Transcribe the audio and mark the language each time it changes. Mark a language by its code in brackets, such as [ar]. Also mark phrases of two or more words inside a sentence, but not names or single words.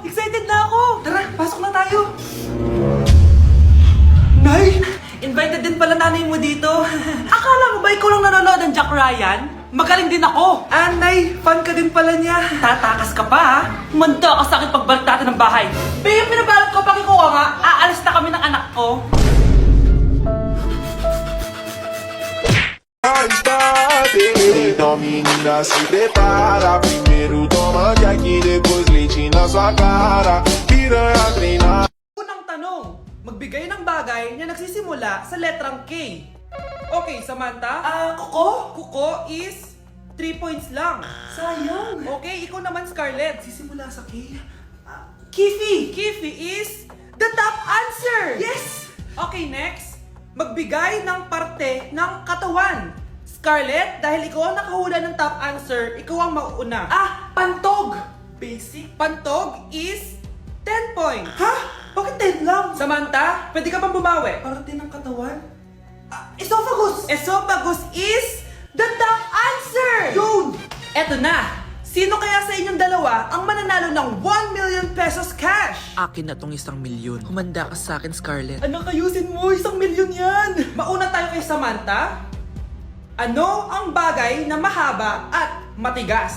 [tl] Excited na ako! Tara, pasok na tayo! Nay! Invited din pala nanay mo dito. Akala mo ba ikaw lang nanonood ng Jack Ryan? Magaling din ako. Nay, fan ka din pala niya. Tatakas ka pa, Manda ka sa akin pagbalik natin ng bahay. Babe, pinabalot ko, pakikuha nga. Aalis na kami ng anak ko. [pt] Então menina se prepara. Primeiro toma Jack, depois leite na sua cara. Piranha treinar. [tl] Unang tanong, magbigay ng bagay na nagsisimula sa letrang K. Okay, Samantha? Kuko? Kuko [en] is 3 points [tl] lang. Sayang. Okay, ikaw naman, Scarlett. Sisimula sa K. [en] Kifi. Kifi is the top answer. Yes! Okay, next. [tl] Magbigay ng parte ng katawan. Scarlett, dahil ikaw ang nakahula ng [en] top answer, [tl] ikaw ang mauuna. [en] Pantog! Pantog is 10 points. [tl] Ha? Bakit 10 lang? Samantha, pwede ka bang bumawi? Parte ng katawan? Esophagus! [en] Esophagus is the top answer! [tl] Yun! Eto na! Sino kaya sa inyong dalawa ang mananalo ng 1 [en] million pesos cash? [tl] Akin na tong 1,000,000. Humanda ka sa akin, Scarlett. Anak, ayusin mo! 1,000,000 yan! Mauna tayo kay Samantha. Ano ang bagay na mahaba at matigas?